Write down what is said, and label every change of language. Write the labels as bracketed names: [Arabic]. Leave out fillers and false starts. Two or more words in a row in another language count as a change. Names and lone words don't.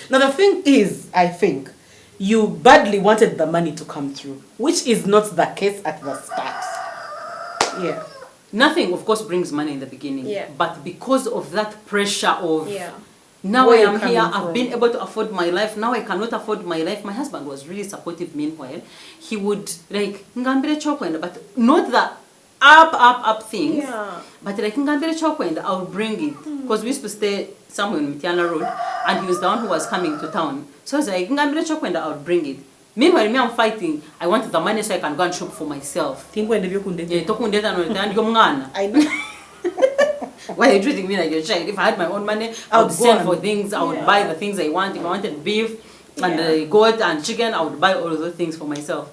[English] Now the thing is, I think, you badly wanted the money to come through, which is not the case at the start. Yeah. Nothing, of course, brings money in the beginning. Yeah. But because of that pressure of, now Where I am you here, coming I've from? been able to afford my life, now I cannot afford my life. My husband was really supportive meanwhile. He would, like, [Ganda] ngambire chokwenda, [English] but not the up things. Yeah. But like, [Ganda] ngambire chokwenda, [English] I would bring it. Because we used to stay somewhere in Mitiana Road, and he was the one who was coming to town. So I was like, [Ganda] ngambire chokwenda, [English] I would bring it. Meanwhile, me, I'm fighting. I want the money so I can go and shop for myself. I know. Why are you treating me like your child? If I had my own money, I would send for things. I would buy the things I want. If I wanted beef and goat and chicken, I would buy all of those things for myself.